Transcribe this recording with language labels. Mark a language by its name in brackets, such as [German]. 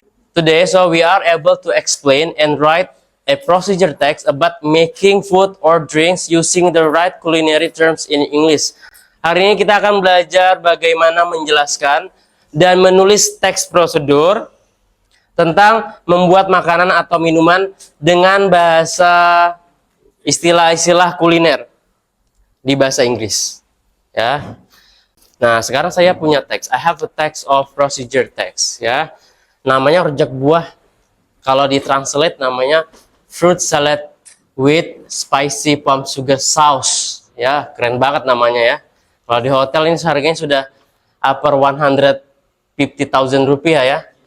[English] Today, so we are able to explain and write a procedure text about making food or drinks using the right culinary terms in English. [Indonesian] Hari ini kita akan belajar bagaimana menjelaskan dan menulis teks prosedur tentang membuat makanan atau minuman dengan bahasa istilah-istilah kuliner di bahasa Inggris. Ya. Nah, sekarang saya punya teks. [English] I have a text of procedure text. [Indonesian] Ya, namanya rujak buah. Kalau ditranslate namanya [English] fruit salad with spicy palm sugar sauce. [Indonesian] Ya, keren banget namanya ya. Kalau di hotel ini harganya sudah upper 150,000 rupiah ya.